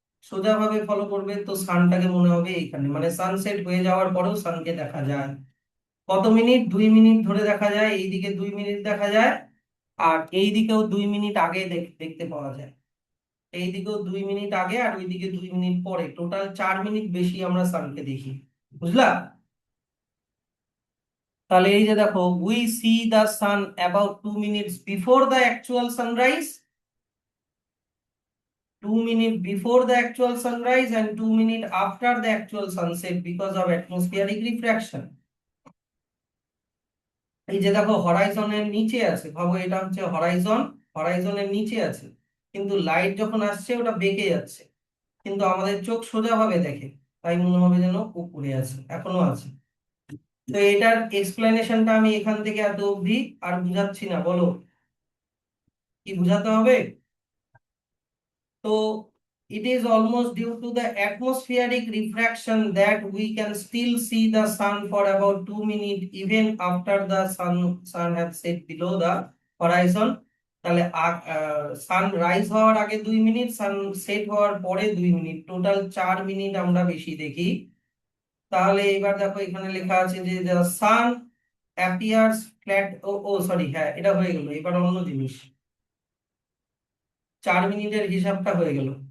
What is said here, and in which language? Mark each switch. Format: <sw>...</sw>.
<bn>সোজা ভাবে ফলো করবে, তো সানটাকে মনে হবে এইখানে, মানে সানসেট হয়ে যাওয়ার পরেও সানকে দেখা যায়। কত মিনিট? 2 মিনিট ধরে দেখা যায়, এইদিকে 2 মিনিট দেখা যায়, আর এইদিকেও 2 মিনিট আগে দেখতে পাওয়া যায়। এইদিকেও 2 মিনিট আগে আর ওইদিকে 2 মিনিট পরে, টোটাল 4 মিনিট বেশি আমরা সানকে দেখি, বুঝলা? তাহলে এই যে দেখো,</bn> <en>We see the sun about 2 minutes before the actual sunrise, 2 minutes before the actual sunrise and 2 minutes after the actual sunset because of atmospheric refraction.</en> <bn>এই যে দেখো হরাইজনের নিচে আছে, ভাবো এটা হচ্ছে হরাইজন, হরাইজনের নিচে আছে, কিন্তু লাইট যখন আসছে ওটা বেঁকে যাচ্ছে, কিন্তু আমাদের চোখ সোজা ভাবে দেখে, তাই মনে হবে যেন উপরে আছে, এখনো আছে। তো এটার এক্সপ্লেনেশনটা আমি এখান থেকে এত অবধি আর বুঝাচ্ছি না, বলো কি বুঝাতে হবে?</bn> <en>So it is almost due to the atmospheric refraction that we can still see the sun for about 2 minutes even after the sun has set below the horizon.</en> <bn>তাহলে সান রাইজ হওয়ার আগে 2 মিনিট, সান set হওয়ার পরে 2 minute, total 4 minute আমরা বেশি দেখি। তাহলে এবার দেখো এখানে লেখা আছে যে</bn> <en>sun appears flat,</en> <bn>ও ও সরি, হ্যাঁ এটা হয়ে গেল, এবার অন্য জিনিস, 4 মিনিটের হিসাবটা হয়ে গেল।</bn>